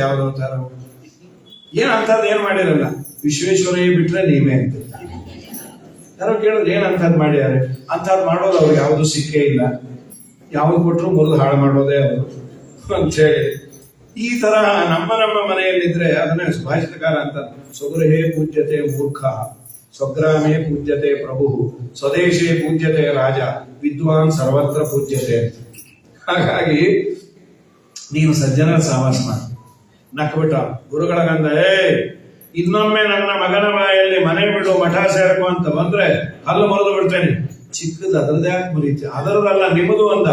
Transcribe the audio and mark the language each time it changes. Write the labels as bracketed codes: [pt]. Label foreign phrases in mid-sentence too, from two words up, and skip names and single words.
[kn] ಯಾವ ಅವತಾರವೋ ಏನ್ ಅಂತದ್ ಏನ್ ಮಾಡಿರಲ್ಲ, ವಿಶ್ವೇಶ್ವರಯ್ಯ ಬಿಟ್ರೆ ನೀವೇ ಅಂತ. ಯಾರೋ ಕೇಳಿದ್ರೆ ಏನ್ ಅಂತದ್ ಮಾಡ್ಯಾರೆ, ಅಂತದ್ ಮಾಡೋದು ಅವ್ರಿಗೆ ಯಾವ್ದು ಸಿಕ್ಕೇ ಇಲ್ಲ, ಯಾವ್ದು ಕೊಟ್ರು ಮುರಿದು ಹಾಳು ಮಾಡೋದೇ ಅವರು ಅಂತ ಹೇಳಿ. ಈ ತರ ನಮ್ಮ ಮನೆಯಲ್ಲಿದ್ರೆ ಅದನ್ನೇ ಸುಭಾಷಿತಕಾರ ಅಂತ, [sa] ಸ್ವಗೃಹೇ ಪೂಜ್ಯತೆ ಮೂರ್ಖ, ಸ್ವಗ್ರಾಮೇ ಪೂಜ್ಯತೆ ಪ್ರಭು, ಸ್ವದೇಶೇ ಪೂಜ್ಯತೆ ರಾಜ, ವಿದ್ವಾನ್ ಸರ್ವತ್ರ ಪೂಜ್ಯತೆ ಅಂತ. [kn] ಹಾಗಾಗಿ ನೀನು ಸಜ್ಜನರ ಸಹವಾಸ ಮಾಡಿ. ನಕ್ಬಿಟ್ಟ ಗುರುಗಳ ಗಂಧ, ಇನ್ನೊಮ್ಮೆ ನನ್ನ ಮಗನ ಬಾಯಲ್ಲಿ ಮನೆ ಬಿಡು ಮಠ ಸೇರ್ಕೊ ಅಂತ ಬಂದ್ರೆ ಹಲ್ಲು ಮುರಿದು ಬಿಡ್ತೇನೆ. ಚಿಕ್ಕದು ಅದರದೇ ಯಾಕೆ ಮುರಿತಿ, ಅದರದಲ್ಲ ನಿಮ್ಮದು ಅಂದ.